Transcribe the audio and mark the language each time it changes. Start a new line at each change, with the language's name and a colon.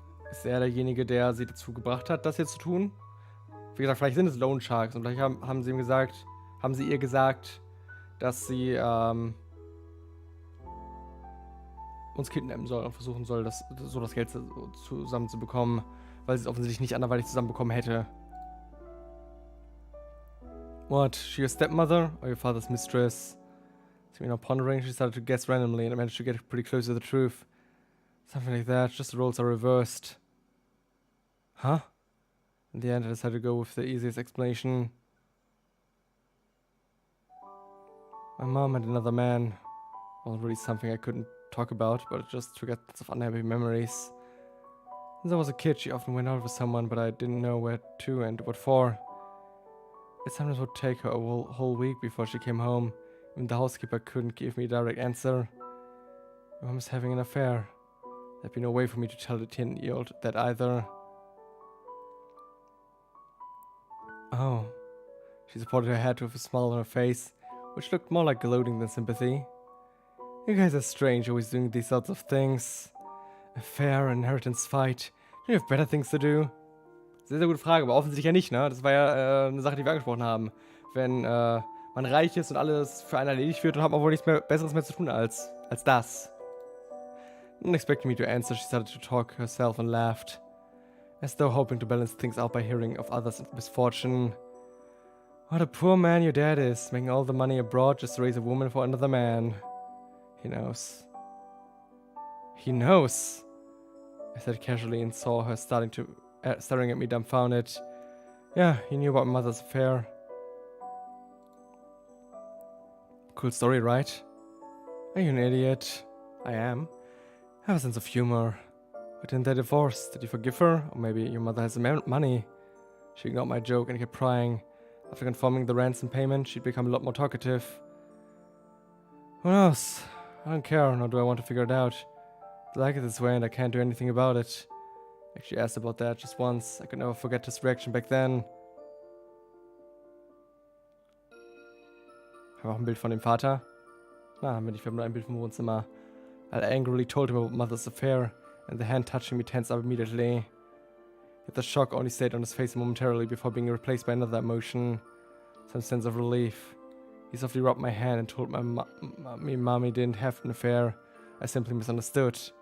German: Ist er derjenige, der sie dazu gebracht hat, das hier zu tun? Wie gesagt, vielleicht sind es Loan Sharks und vielleicht haben sie ihr gesagt, dass sie uns kidnappen soll und versuchen soll, das Geld zusammenzubekommen, weil sie es offensichtlich nicht anderweitig zusammenbekommen hätte.
English: What? She your stepmother or your father's mistress? So, pondering, she started to guess randomly and managed to get pretty close to the truth. Something like that, just the roles are reversed. Huh? In the end, I decided to go with the easiest explanation. My mom had another man. Wasn't really something I couldn't talk about, but it just triggered lots of unhappy memories. Since I was a kid, she often went out with someone, but I didn't know where to and what for. It sometimes would take her a whole week before she came home. Even the housekeeper couldn't give me a direct answer. My mom was having an affair. There'd be no way for me to tell the 10-year-old that either. Oh. She supported her head with a smile on her face, which looked more like gloating than sympathy. You guys are strange, always doing these sorts of things. Affair, inheritance fight. Don't you have better things to do?
German: Sehr, sehr gute Frage, aber offensichtlich ja nicht, ne? Das war ja eine Sache, die wir angesprochen haben. Wenn man reich ist und alles für einen erledigt wird, dann hat man wohl nichts mehr Besseres mehr zu tun als das.
English: Not expecting me to answer, she started to talk herself and laughed, as though hoping to balance things out by hearing of others' misfortune. What a poor man your dad is, making all the money abroad just to raise a woman for another man. He knows. He knows, I said casually and saw her staring at me dumbfounded. Yeah, he knew about my mother's affair. Cool story, right? Are you an idiot? I am. I have a sense of humor. But didn't they divorce? Did you forgive her? Or maybe your mother has the money? She ignored my joke and kept prying. After confirming the ransom payment, she'd become a lot more talkative. Who knows? I don't care, nor do I want to figure it out. I like it this way and I can't do anything about it. I actually asked about that just once. I could never forget his reaction back then.
German: Haben wir auch ein Bild von dem Vater? Na, haben wir nicht, wir haben nur ein Bild vom Wohnzimmer.
English: I angrily told him about mother's affair, and the hand touching me tensed up immediately. Yet the shock only stayed on his face momentarily before being replaced by another emotion, some sense of relief. He softly rubbed my hand and told me mommy didn't have an affair. I simply misunderstood.